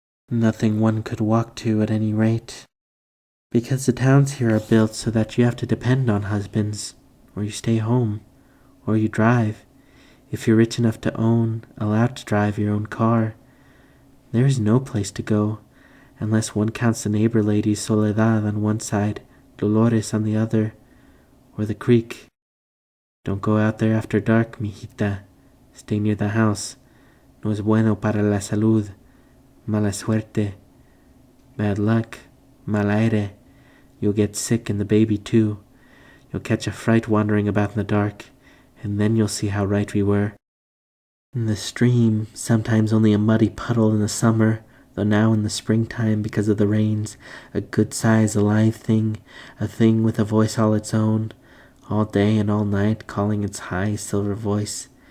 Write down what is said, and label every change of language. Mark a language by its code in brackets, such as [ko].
[en] Nothing one could walk to at any rate. Because the towns here are built so that you have to depend on husbands, or you stay home, or you drive, if you're rich enough to own, allowed to drive your own car. There is no place to go, unless one counts the neighbor ladies Soledad on one side, Dolores on the other, or the creek. Don't go out there after dark, mijita. Stay near the house. [es] No es bueno para la salud. Mala suerte. [en] Bad luck. [es] Mal aire. [en] You'll get sick and the baby too. You'll catch a fright wandering about in the dark, and then you'll see how right we were. In the stream, sometimes only a muddy puddle in the summer, though now in the springtime, because of the rains, a good-sized alive thing, a thing with a voice all its own, all day and all night calling its high silver voice.